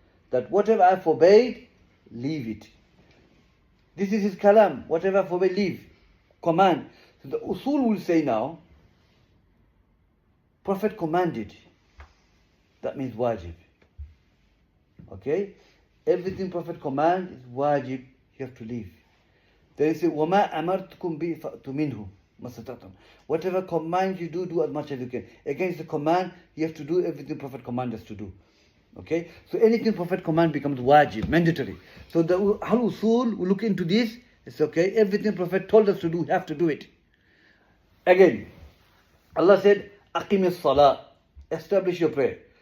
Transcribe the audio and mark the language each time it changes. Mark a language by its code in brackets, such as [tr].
[en] That whatever I forbade, leave it. This is his kalam. Whatever I forbade, leave. Command. So the Usul will say now, Prophet commanded. That means wajib. Okay? Everything Prophet commands is wajib. You have to leave. They say, [ar] وَمَا أَمَرْتُكُمْ بِهِ فَأْتُوا مِنْهُ مَسَتَطْعُمْ. [en] Whatever command you do as much as you can. Against the command, you have to do everything Prophet commands us to do. Okay? So anything Prophet command becomes wajib, mandatory. So the Ahlul Usul will look into this. It's okay. Everything Prophet told us to do, we have to do it. Again, Allah said, [ar] أَقِمِ الصَّلَاةِ. [en] Establish your prayer.